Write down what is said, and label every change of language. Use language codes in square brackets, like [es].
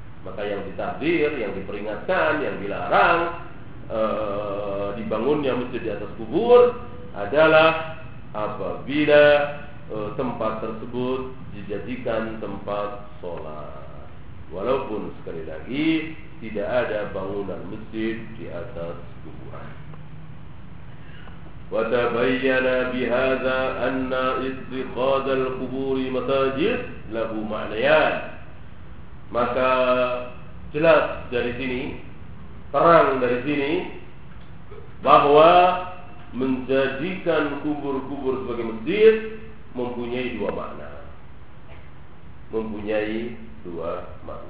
[id] Maka yang ditakdir, yang diperingatkan, yang dilarang dibangunnya masjid di atas kubur adalah apabila tempat tersebut dijadikan tempat sholat, walaupun sekali lagi tidak ada bangunan masjid di atas kuburan. [ar] وتبين بهذا أن اتخاذ القبور مساجد له معنيان. [id] Maka jelas dari sini, terang dari sini, bahwa menjadikan kubur-kubur sebagai masjid mempunyai dua makna.